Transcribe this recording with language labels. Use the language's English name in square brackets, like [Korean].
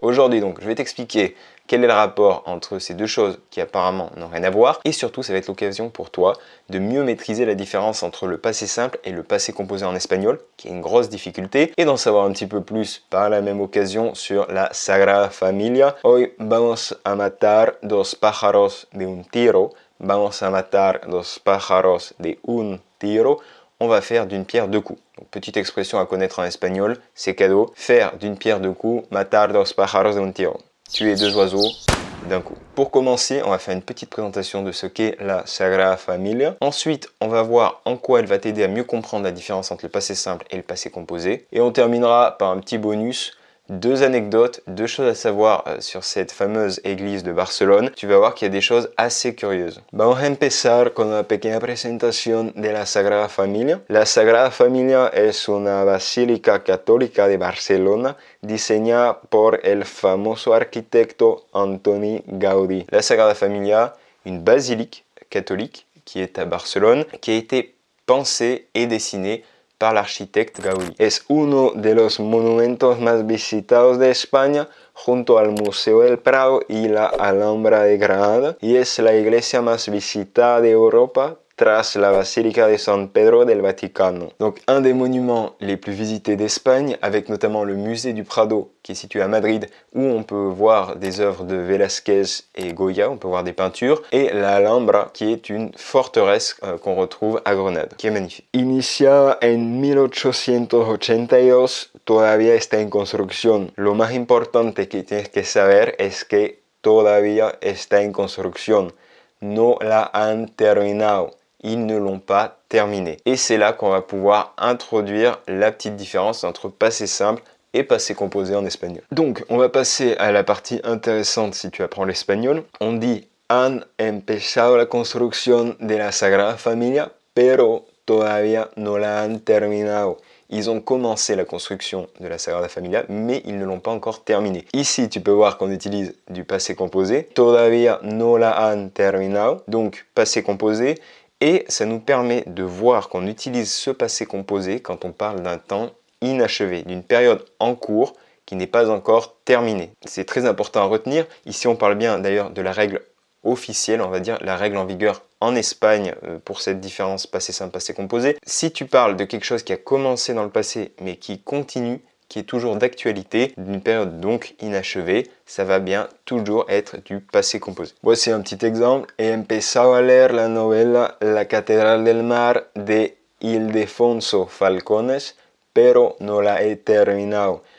[French] Aujourd'hui donc, je vais t'expliquer quel est le rapport entre ces deux choses qui apparemment n'ont rien à voir, et surtout ça va être l'occasion pour toi de mieux maîtriser la différence entre le passé simple et le passé composé en espagnol, qui est une grosse difficulté, et d'en savoir un petit peu plus par la même occasion sur la Sagrada Familia. [Spanish] Hoy vamos a matar dos pájaros de un tiro. Vamos a matar dos pájaros de un tiro. [French] On va faire d'une pierre deux coups. Donc, petite expression à connaître en espagnol, c'est cadeau. Faire d'une pierre deux coups, [Spanish] matar dos pájaros de un tiro. [French] Tuer deux oiseaux d'un coup. Pour commencer, on va faire une petite présentation de ce qu'est la Sagrada Familia. Ensuite, on va voir en quoi elle va t'aider à mieux comprendre la différence entre le passé simple et le passé composé. Et on terminera par un petit bonus. Deux anecdotes, deux choses à savoir sur cette fameuse église de Barcelone. Tu vas voir qu'il y a des choses assez curieuses. [Spanish] Vamos a empezar con una pequeña presentación de la Sagrada Familia. La Sagrada Familia es una basílica católica de Barcelona diseñada por el famoso arquitecto Antoni Gaudí. [French] La Sagrada Familia, une basilique catholique qui est à Barcelone, qui a été pensée et dessinée par l'architecte Gaudí. [Spanish] Es uno de los monumentos más visitados de España junto al Museo del Prado y la Alhambra de Granada y es la iglesia más visitada de Europa tras la Basílica de San Pedro del Vaticano. [French] Donc un des monuments les plus visités d'Espagne, avec notamment le musée du Prado qui est situé à Madrid, où on peut voir des œuvres de Velázquez et Goya, on peut voir des peintures, et la Alhambra qui est une forteresse qu'on retrouve à Grenade, qui est magnifique. [Spanish] Iniciada en 1882, todavía está en construcción. Lo más importante que tienes que saber es que todavía está en construcción. No la han terminado. [French] Ils ne l'ont pas terminé. Et c'est là qu'on va pouvoir introduire la petite différence entre passé simple et passé composé en espagnol. Donc, on va passer à la partie intéressante si tu apprends l'espagnol. On dit [Spanish] han empezado la construcción de la Sagrada Familia, pero todavía no la han terminado. [French] Ils ont commencé la construction de la Sagrada Familia, mais ils ne l'ont pas encore terminée. Ici, tu peux voir qu'on utilise du passé composé. [Spanish] Todavía no la han terminado, [French] donc passé composé. Et ça nous permet de voir qu'on utilise ce passé composé quand on parle d'un temps inachevé, d'une période en cours qui n'est pas encore terminée. C'est très important à retenir. Ici, on parle bien d'ailleurs de la règle officielle, on va dire la règle en vigueur en Espagne pour cette différence passé simple, passé composé. Si tu parles de quelque chose qui a commencé dans le passé mais qui continue, qui est toujours d'actualité, d'une période donc inachevée, ça va bien toujours être du passé composé. Voici un petit exemple. [Spanish] He empezado a leer la novela La Catedral del Mar de Ildefonso Falcones, pero no la he terminado.